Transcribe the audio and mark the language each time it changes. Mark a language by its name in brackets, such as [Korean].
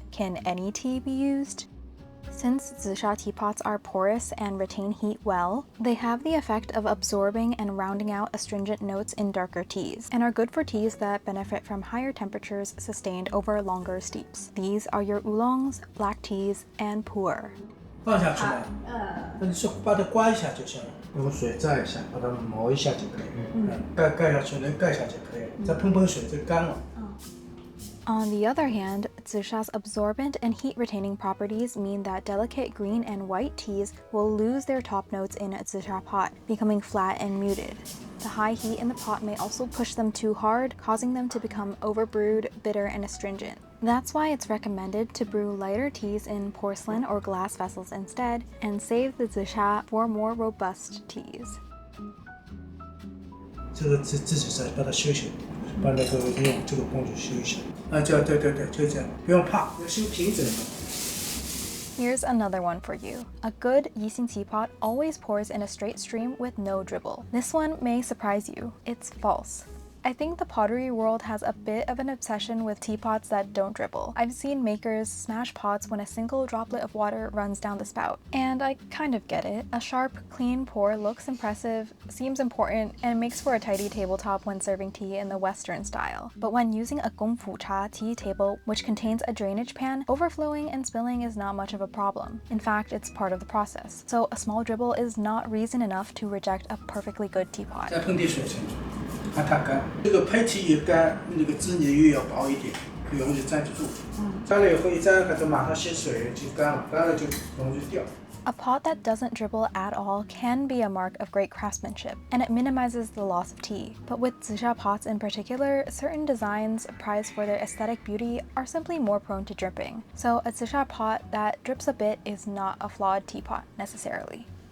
[English] Can any tea be used? Since Zisha teapots are porous and retain heat well, they have the effect of absorbing and rounding out astringent notes in darker teas, and are good for teas that benefit from higher temperatures sustained over longer steeps. These are your oolongs, black teas, and pu'er. [Chinese] 放下去了，那你是把它刮一下就行了，用水蘸一下，把它磨一下就可以。盖下去，能盖下就可以了，再喷喷水就干了。 [English] On the other hand, Zisha's absorbent and heat-retaining properties mean that delicate green and white teas will lose their top notes in a Zisha pot, becoming flat and muted. The high heat in the pot may also push them too hard, causing them to become overbrewed, bitter, and astringent. That's why it's recommended to brew lighter teas in porcelain or glass vessels instead, and save the Zisha for more robust teas. [Chinese] 这个自己再把它修修，把那个用这个工具修一下。对，就这样，不用怕，要修平整的。 [English] Here's another one for you. A good Yixing teapot always pours in a straight stream with no dribble. This one may surprise you. It's false. I think the pottery world has a bit of an obsession with teapots that don't dribble. I've seen makers smash pots when a single droplet of water runs down the spout, and I kind of get it. A sharp, clean pour looks impressive, seems important, and makes for a tidy tabletop when serving tea in the Western style. But when using a Gongfu Cha tea table, which contains a drainage pan, overflowing and spilling is not much of a problem. In fact, it's part of the process. So a small dribble is not reason enough to reject a perfectly good teapot. [Chinese] 再喷点水进去，让它干。这个胚体越干，那个织泥越要薄一点，容易粘得住。干了以后一粘，它就马上吸水就干了，干了就容易掉。 [English] A pot that doesn't dribble at all can be a mark of great craftsmanship, and it minimizes the loss of tea. But with Zisha pots in particular, certain designs prized for their aesthetic beauty are simply more prone to dripping. So a Zisha pot that drips a bit is not a flawed teapot necessarily.